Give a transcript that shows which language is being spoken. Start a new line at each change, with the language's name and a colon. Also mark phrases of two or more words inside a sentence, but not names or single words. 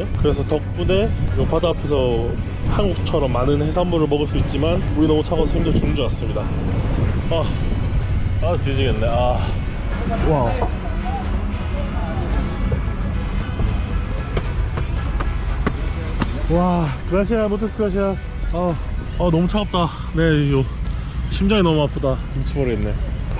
Korean: 그래서 덕분에 이 바다 앞에서 한국처럼 많은 해산물을 먹을 수 있지만 물이 너무 차가워서 힘들어 죽는 줄 알았습니다. 뒤지겠네. 와. 와,
Spanish: gracias, muchas gracias.
Korean: 너무 차갑다. 네, 심장이 너무 아프다. 미쳐버리겠네.